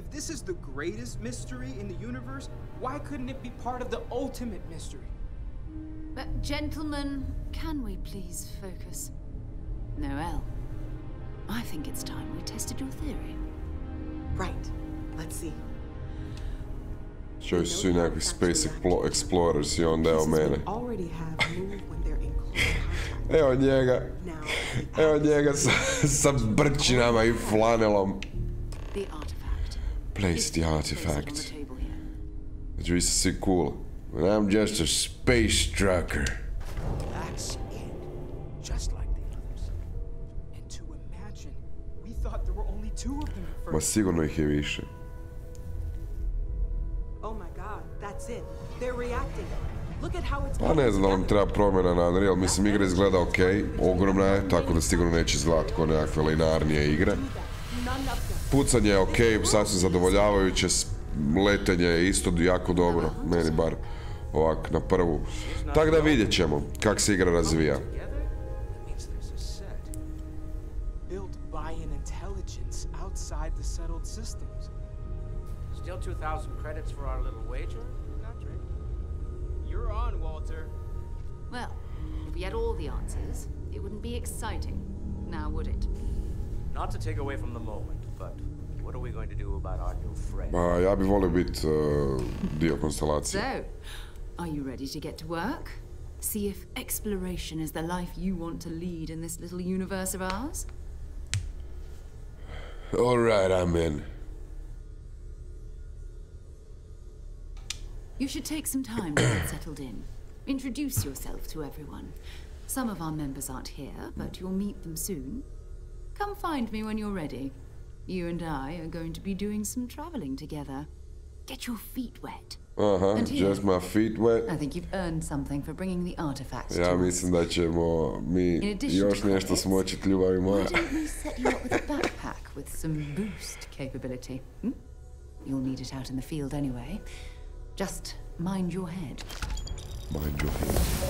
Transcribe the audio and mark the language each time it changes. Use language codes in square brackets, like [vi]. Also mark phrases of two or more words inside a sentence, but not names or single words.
[en] If this is the greatest mystery in the universe, why couldn't it be part of the ultimate mystery? But gentlemen, can we please focus? Noel, I think it's time we tested your theory. Right. Let's see. [hr] Čovjek su nekakvi [en] space explorers [hr] I onda evo mene. [en] Already have moved when they're in close contact. [hr] Evo njega. Evo njega sa brčinama I flanelom. [en] The artifact. Place the artifact. [hr] Znači vi ste svi cool. [en] But I'm just a space trucker. That's it. Just like the others. And to imagine, we thought there were only 2 of them at first. [hr] Ma sigurno ih je više. [en] Oh my god, that's it. They're reacting. Look at how it's [hr] Pa ne znam da vam treba promjena na Unreal, mislim igra izgleda ok, ogromna je, tako da sigurno neće izgledati kao nekakve linearnije igre. Pucanje je ok, sasvim zadovoljavajuće, letenje je isto jako dobro, meni bar ovak na prvu. Tako da vidjet ćemo kak se igra razvija. [en] Still 2,000 credits for our little wager? Country. You're on, Walter. Well, if we had all the answers, it wouldn't be exciting, now would it? Not to take away from the moment, but what are we going to do about our new friend? [hr] Pa ja bih volio biti dio konstelacije. [en] So, are you ready to get to work? See if exploration is the life you want to lead in this little universe of ours? Alright, I'm in. You should take some time to get settled in. Introduce yourself to everyone. Some of our members aren't here, but you'll meet them soon. Come find me when you're ready. You and I are going to be doing some traveling together. Get your feet wet. Just my feet wet. I think you've earned something for bringing the artifacts to [hr] Ja [en] us. [hr] mislim da ćemo mi još nešto smočiti, ljubavi moja. [en] Why don't we set you up with a backpack with some boost capability? You'll need it out in the field anyway. Just mind your head. Mind your head.